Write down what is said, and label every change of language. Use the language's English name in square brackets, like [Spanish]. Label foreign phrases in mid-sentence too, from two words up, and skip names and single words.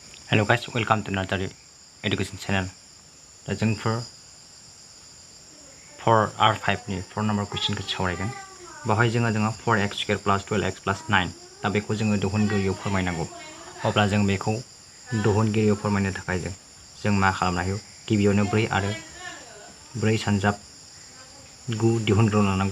[English] Hello guys, welcome to Narzary Education channel. [Bodo] दा जोंफोर 4R5 नि 4 [English] number question [Bodo] खौ सावरायगोन। बाहाय जोङो 4x² + 12x + 9 दा बेखौ जोङो दिहुनगिरियाव फोरमायनांगौ। अब्ला जों बेखौ दिहुनगिरियाव फोरमायनो थाखाय जों मा खालामनो हायो? गिबियावनो 4 आरो 4 सानजाब 9 दिहुनग्रोना लानांगौ।